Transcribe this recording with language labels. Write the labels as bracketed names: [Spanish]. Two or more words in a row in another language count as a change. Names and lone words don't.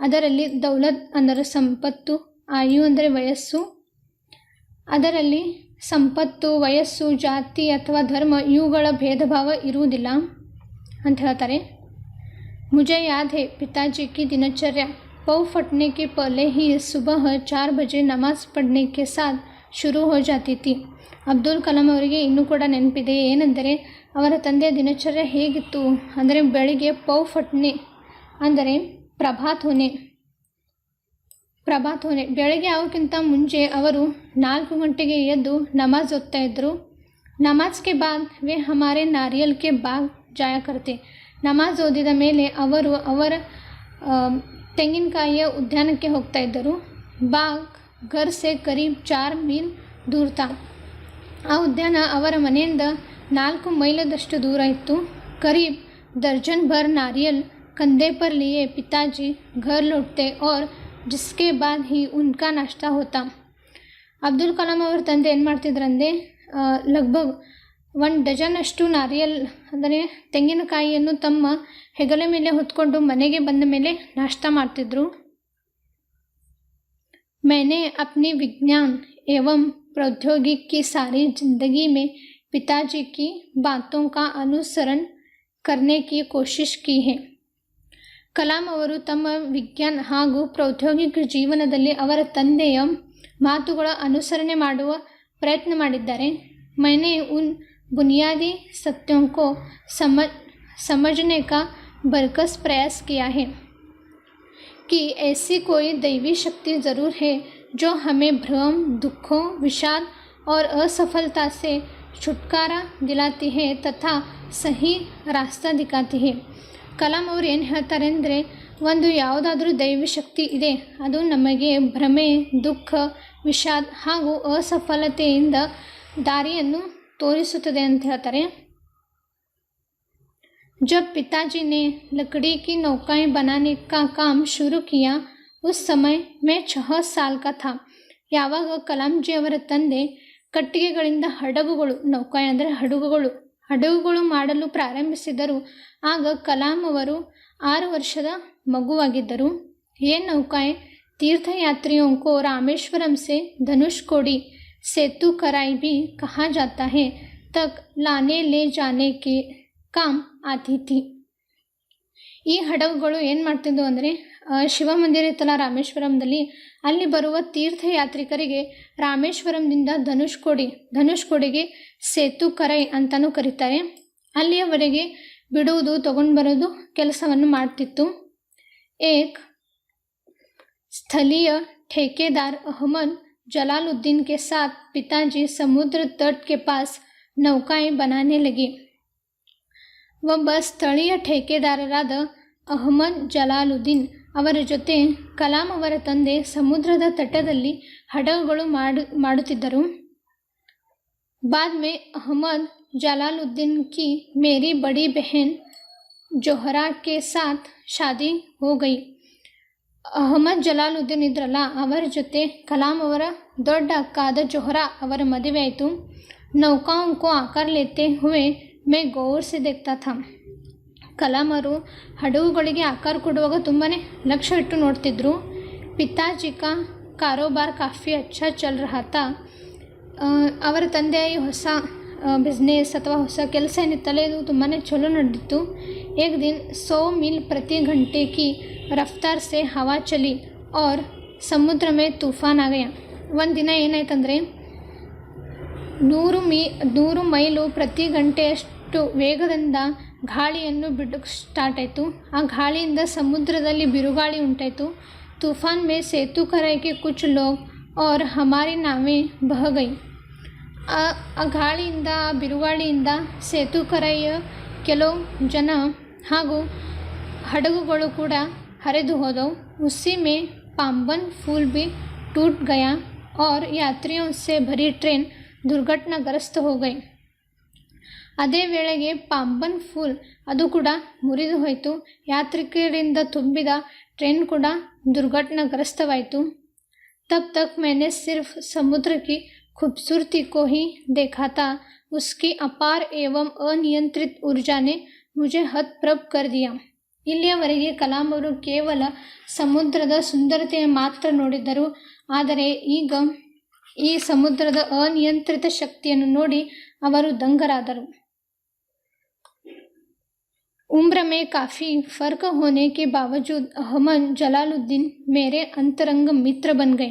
[Kannada] ಅದರಲ್ಲಿ ದೌಲತ್ ಅಂದರೆ ಸಂಪತ್ತು, ಆಯು ಅಂದರೆ ವಯಸ್ಸು, ಅದರಲ್ಲಿ ಸಂಪತ್ತು, ವಯಸ್ಸು, ಜಾತಿ ಅಥವಾ ಧರ್ಮ ಇವುಗಳ ಭೇದ ಭಾವ ಇರುವುದಿಲ್ಲ ಅಂತ ಹೇಳ್ತಾರೆ. [Hindi] मुझे याद है पिताजी की दिनचर्या पौ फटने के पहले ही सुबह 4 बजे नमाज पढ़ने के साथ ಶುರು हो जाती थी. [Kannada] ಅಬ್ದುಲ್ ಕಲಾಂ ಅವರಿಗೆ ಇನ್ನೂ ಕೂಡ ನೆನಪಿದೆ. ಏನೆಂದರೆ ಅವರ ತಂದೆಯ ದಿನಚರ್ಯ ಹೇಗಿತ್ತು ಅಂದರೆ ಬೆಳಿಗ್ಗೆ [Hindi] पौ फटने [Kannada] ಅಂದರೆ [Hindi] प्रभात होने [Kannada] ಬೆಳಗ್ಗೆ ಆಗೋಕ್ಕಿಂತ ಮುಂಚೆ ಅವರು 4 ಗಂಟೆಗೆ ಎದ್ದು ನಮಾಜ್ ಓದ್ತಾ ಇದ್ದರು. [Hindi] नमाज के बाद वे हमारे नारियल के बाग जाया करते. [Kannada] ನಮಾಜ್ ಓದಿದ ಮೇಲೆ ಅವರು ಅವರ ತೆಂಗಿನಕಾಯಿಯ ಉದ್ಯಾನಕ್ಕೆ ಹೋಗ್ತಾ ಇದ್ದರು. [Hindi] बाग घर से करीब 4 मील दूर था. [Kannada] ಆ ಉದ್ಯಾನ ಅವರ ಮನೆಯಿಂದ 4 ಮೈಲದಷ್ಟು ದೂರ ಇತ್ತು. [Hindi] करीब दर्जन भर नारियल कंधे पर लिए पिताजी घर लौटते और जिसके बाद ही उनका नाश्ता होता. [Kannada] ಅಬ್ದುಲ್ ಕಲಾಂ ಅವರ ತಂದೆ ಏನು ಮಾಡ್ತಿದ್ರಂದರೆ ಲಗ್ಭಗ್ 1 ಡಜನಷ್ಟು ನಾರಿಯಲ್ ಅಂದರೆ ತೆಂಗಿನಕಾಯಿಯನ್ನು ತಮ್ಮ ಹೆಗಲ ಮೇಲೆ ಹೊತ್ಕೊಂಡು ಮನೆಗೆ ಬಂದ ಮೇಲೆ ನಾಷ್ಟ ಮಾಡ್ತಿದ್ರು. [Hindi] मैंने अपनी विज्ञान एवं प्रौद्योगिकी की सारी जिंदगी में पिताजी की बातों का अनुसरण करने की कोशिश की है. [Kannada] ಕಲಾಂ ಅವರು ತಮ್ಮ ವಿಜ್ಞಾನ ಹಾಗೂ ಪ್ರೌದ್ಯೋಗಿಕ ಜೀವನದಲ್ಲಿ ಅವರ ತಂದೆಯ ಮಾತುಗಳ ಅನುಸರಣೆ ಮಾಡುವ ಪ್ರಯತ್ನ ಮಾಡಿದ್ದಾರೆ. [Hindi] मैंने उन बुनियादी सत्यों को समझने का बरकस प्रयास किया है कि ऐसी कोई दैवी शक्ति ज़रूर है जो हमें भ्रम, दुखों, विषाद और असफलता से छुटकारा दिलाती है तथा सही रास्ता दिखाती है. [Kannada] ಕಲಾಂ ಅವರು ಏನು ಹೇಳ್ತಾರೆ ಅಂದರೆ ಒಂದು ಯಾವುದಾದ್ರೂ ದೈವಿ ಶಕ್ತಿ ಇದೆ, ಅದು ನಮಗೆ ಭ್ರಮೆ, ದುಃಖ, ವಿಷಾದ ಹಾಗೂ ಅಸಫಲತೆಯಿಂದ ದಾರಿಯನ್ನು ತೋರಿಸುತ್ತದೆ ಅಂತ ಹೇಳ್ತಾರೆ. [Hindi] जब पिताजी ने लकड़ी की नौकाएं बनाने का काम शुरू किया उस समय मैं 6 साल का था. [Kannada] ಯಾವಾಗ ಕಲಾಂಜಿ ಅವರ ತಂದೆ ಕಟ್ಟಿಗೆಗಳಿಂದ ಹಡಗುಗಳು, ನೌಕಾಯಿ ಅಂದರೆ ಹಡಗುಗಳು ಮಾಡಲು ಪ್ರಾರಂಭಿಸಿದರು, ಆಗ ಕಲಾಂ ಅವರು 6 ವರ್ಷದ ಮಗುವಾಗಿದ್ದರು. [Hindi] ये नौकाएं तीर्थयात्रियों को रामेश्वरम से धनुषकोडी सेतु कराई भी कहा जाता है तक लाने ले जाने के काम आती थी. [Kannada] ಈ ಹಡಗುಗಳು ಏನು ಮಾಡ್ತಿದ್ವು ಅಂದರೆ ಶಿವ ಮಂದಿರ ಇತ್ತಲ್ಲ ರಾಮೇಶ್ವರಂದಲ್ಲಿ, ಅಲ್ಲಿ ಬರುವ ತೀರ್ಥಯಾತ್ರಿಕರಿಗೆ ರಾಮೇಶ್ವರಂದಿಂದ ಧನುಷ್ಕೋಡಿಗೆ ಸೇತು ಕರೈ ಅಂತಲೂ ಕರೀತಾರೆ, ಅಲ್ಲಿಯವರೆಗೆ ಬಿಡುವುದು ತಗೊಂಡು ಬರೋದು ಕೆಲಸವನ್ನು ಮಾಡ್ತಿತ್ತು. [Hindi] एक स्थलीय ठेकेदार अहमद जलालुद्दीन के साथ पिताजी समुद्र तट के पास नौकाएं बनाने लगे. [Kannada] ಒಬ್ಬ ಸ್ಥಳೀಯ ಠೇಕೆದಾರರಾದ ಅಹಮದ್ ಜಲಾಲುದ್ದೀನ್ ಅವರ ಜೊತೆ ಕಲಾಂ ಅವರ ತಂದೆ ಸಮುದ್ರದ ತಟದಲ್ಲಿ ಹಡಗುಗಳು ಮಾಡುತ್ತಿದ್ದರು. [Hindi] बाद में अहमद जलालुद्दीन की मेरी बड़ी बहन जोहरा के साथ शादी हो गई. [Kannada] ಅಹಮದ್ ಜಲಾಲುದ್ದೀನ್ ಇದ್ರಲ್ಲ, ಅವರ ಜೊತೆ ಕಲಾಂ ಅವರ ದೊಡ್ಡ ಅಕ್ಕಾದ ಜೊಹರಾ ಅವರ ಮದುವೆ ಆಯಿತು. [Hindi] नौकाओं को आकार लेते हुए मैं गौर से देखता था. [Kannada] ಕಲಾಂ ಅವರು ಹಡಗುಗಳಿಗೆ ಆಕಾರ ಕೊಡುವಾಗ ತುಂಬಾ ಲಕ್ಷ್ಯ ಇಟ್ಟು ನೋಡ್ತಿದ್ರು. [Hindi] पिताजी का कारोबार काफी अच्छा चल रहा था. [Kannada] ಅವರ ತಂದೆಯ ಈ ಹೊಸ ಬಿಸ್ನೆಸ್ ಅಥವಾ ಹೊಸ ಕೆಲಸ ಏನಿತ್ತಲ್ಲ, ಇದು ತುಂಬಾ ಚಲೋ ನಡೆದಿತ್ತು. [Hindi] एक दिन 100 मील प्रति घंटे की रफ्तार से हवा चली और समुद्र में तूफान आ गया. [Kannada] ಒಂದು ದಿನ ಏನಾಯ್ತಂದರೆ 100 ಮೈಲು ಪ್ರತಿ ಗಂಟೆಯಷ್ಟು ವೇಗದಿಂದ ಗಾಳಿಯನ್ನು ಬಿಡೋಕ್ಕೆ ಸ್ಟಾರ್ಟ್ ಆಯಿತು. ಆ ಗಾಳಿಯಿಂದ ಸಮುದ್ರದಲ್ಲಿ ಬಿರುಗಾಳಿ ಉಂಟಾಯಿತು. [Hindi] तूफान में सेतु कराई के कुछ लोग और हमारी नावें बह गई. [Kannada] ಆ ಗಾಳಿಯಿಂದ, ಆ ಬಿರುಗಾಳಿಯಿಂದ ಸೇತು ಕರೈಯ ಕೆಲವು ಜನ ಹಾಗೂ ಹಡಗುಗಳು ಕೂಡ ಹರಿದು ಹೋದವು. [Hindi] उसी में पाम्बन पुल भी टूट गया और यात्रियों से भरी ट्रेन दुर्घटनाग्रस्त हो गई. [Kannada] ಅದೇ ವೇಳೆಗೆ ಪಾಂಬನ್ ಫೂಲ್ ಅದು ಕೂಡ ಮುರಿದು ಹೋಯಿತು. ಯಾತ್ರಿಕರಿಂದ ತುಂಬಿದ ಟ್ರೈನ್ ಕೂಡ ದುರ್ಘಟನಾಗ್ರಸ್ತವಾಯಿತು. [Hindi] तब तक मैंने सिर्फ समुद्र की खूबसूरती को ही देखा था. उसकी अपार एवं अनियंत्रित ऊर्जा ने मुझे हतप्रभ कर दिया. [Kannada] ಇಲ್ಲಿಯವರೆಗೆ ಕಲಾಂ ಅವರು ಕೇವಲ ಸಮುದ್ರದ ಸುಂದರತೆಯ ಮಾತ್ರ ನೋಡಿದ್ದರು. ಆದರೆ ಈಗ ಈ ಸಮುದ್ರದ ಅನಿಯಂತ್ರಿತ ಶಕ್ತಿಯನ್ನು ನೋಡಿ ಅವರು ದಂಗರಾದರು. [Hindi] उम्र में काफ़ी फ़र्क होने के बावजूद अहमद जलालुद्दीन मेरे अंतरंग ಮಿತ್ರ बन गए.